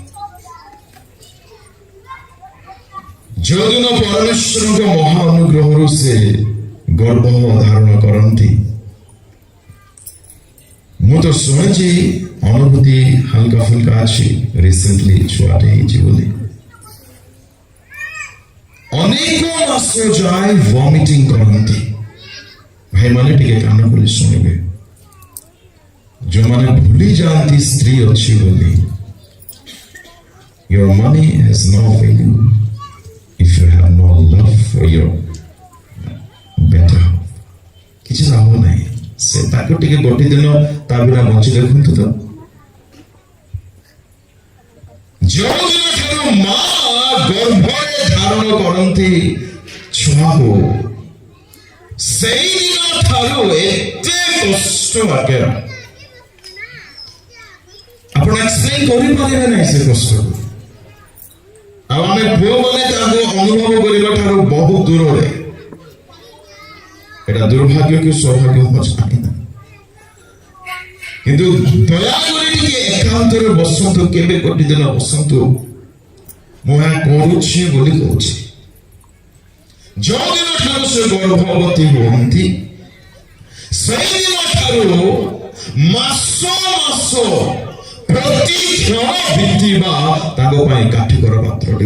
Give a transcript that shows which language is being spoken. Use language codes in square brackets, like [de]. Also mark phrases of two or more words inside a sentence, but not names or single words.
[or] ଯେଉଁଦିନ ପରମେଶ୍ୱରଙ୍କ ମହା ଅନୁଗ୍ରହରୁ ସେ ଗର୍ଭ ଧାରଣ କରନ୍ତି ମୁଁ ତ ଶୁଣିଛି ଅନୁଭୂତି ହାଲକା ଫୁଲକା ଅଛି ରିସେଣ୍ଟଲି ଛୁଆଟେ ହେଇଛି ବୋଲି। ଅନେକ ମାସ ଯାଏ ଭମିଟିଂ କରନ୍ତି। ଭାଇମାନେ ଟିକେ କାନ ଖୋଲି ଶୁଣିବେ। ଯେଉଁମାନେ ଭୁଲି ଯାଆନ୍ତି ସ୍ତ୍ରୀ ଅଛି ବୋଲି [en] your money has no value if you have no love for your better half। [or] କିଛି ଲାଭ ନାହିଁ। ସେ ତାକୁ ଟିକେ ଗୋଟିଏ ଦିନ ତା ବିନା ବଞ୍ଚି ଦେଖନ୍ତୁ ତ। ଯେଉଁଦିନ ଠାରୁ ମା ଗର୍ଭରେ ଧାରଣ କରନ୍ତି ଛୁଆକୁ ସେଇଦିନ ଠାରୁ ଏତେ କଷ୍ଟ ଲାଗେ ଆପଣ ଏକ୍ସପ୍ଲେନ କରିପାରିବେ ନାହିଁ ସେ କଷ୍ଟକୁ। ଆଉ ଆମେ ପୁଅମାନେ ତାକୁ ଅନୁଭବ କରିବା ଠାରୁ ବହୁତ ଦୂରରେ। [bn] এটা দুর্ভাগ্য কি সৌভাগ্য জানি না, কিন্তু দয়াকরি [or] ଟିକେ ଏକାନ୍ତରେ ବସନ୍ତୁ। କେବେ ଗୋଟିଏ ଦିନ ବସନ୍ତୁ। ମୁଁ ଏହା କରୁଛି ବୋଲି କହୁଛି। ଯେଉଁଦିନ ଠାରୁ ସେ ଗର୍ଭବତୀ ହୁଅନ୍ତି ସେଇଦିନ ଠାରୁ ମାସ ମାସ ପ୍ରତି କ୍ଷଣ ବିତିବା ତାଙ୍କ ପାଇଁ କାଠିକର ପାତ୍ରଟି।